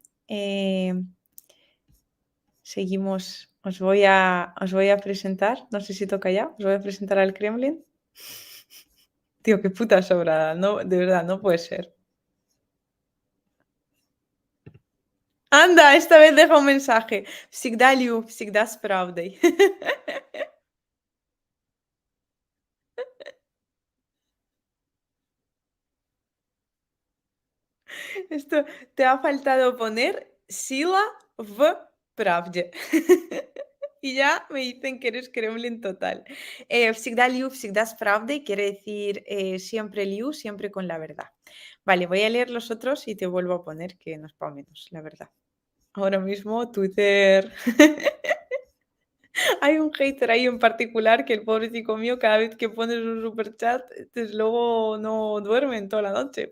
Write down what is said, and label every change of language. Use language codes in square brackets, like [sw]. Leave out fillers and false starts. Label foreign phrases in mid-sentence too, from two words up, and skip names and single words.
[es] Eh, Seguimos. Os voy a presentar, no sé si toca ya, os voy a presentar al Kremlin. Tío, qué puta sobrada, no, de verdad, no puede ser. Anda, esta vez deja un mensaje. [ru] Всегда Лю, всегда с правдой. [es] Esto te ha faltado poner sila [ru] в правде. [es] Y ya me dicen que eres Kremlin total. [ru] Всегда Лю, всегда с правдой [es] quiere decir siempre Liu, siempre con la verdad. Vale, voy a leer los otros y te vuelvo a poner que no es para menos, la verdad. Ahora mismo Twitter. Hay un hater ahí en particular que el pobrecito mío, cada vez que pones un super chat, desde luego no duerme en toda la noche.